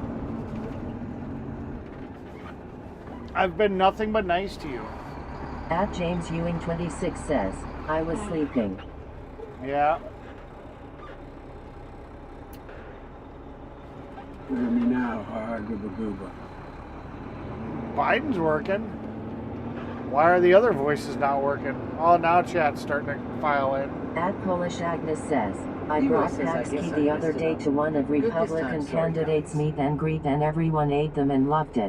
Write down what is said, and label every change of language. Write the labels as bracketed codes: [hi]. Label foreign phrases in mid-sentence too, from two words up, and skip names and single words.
[en] I've been nothing but nice to you. At James Ewing 26 says, I was sleeping. Yeah. Hear me now, ha gooba gooba. Biden's working. Why are the other voices not working? Oh, now chat's starting to file in. At Polish Agnes says, I Leroy brought says, I Paxki guess I the messed other it day up. to one of Good this Republican time, sorry, candidates' guys. meet and greet and everyone ate them and loved it.